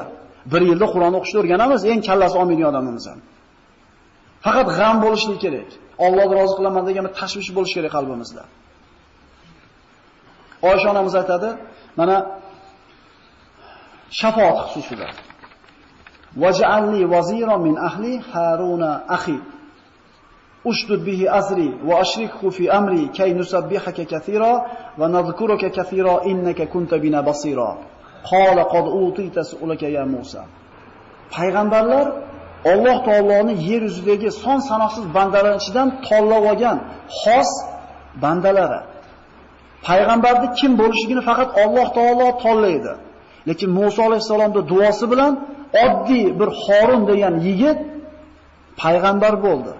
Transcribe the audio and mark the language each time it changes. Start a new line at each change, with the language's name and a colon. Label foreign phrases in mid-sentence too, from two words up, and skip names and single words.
Uzbek: 1 yilda Qur'onni o'qishni o'rganamiz, eng kallasi olmaydigan odamimiz ham. Faqat g'am bo'lishligi kerak. Allohni rozi qilaman degan bir tashvish bo'lishi kerak qalbimizda. Oysha onamiz aytadi, mana shafaat xususida.
Arabic: واجعلني وزيرا من أهلي هارون أخي. اشدد به أزري وأشركه في أمري كي نسبحك كثيرا ونذكرك كثيرا إنك كنت بنا بصيرا. قال قد أوتيت سؤلك يا موسى.
Uzbek: Payg'ambarlar Alloh taoloning yer yuzidagi son sanoqsiz bandalar ichidan tanlab olgan xos bandalari. Payg'ambarning kim bo'lishligini faqat Alloh taolo tanlaydi. Lekin Musa alayhisolamning duosi bilan oddiy bir Harun degan yigit payg'ambar bo'ldi.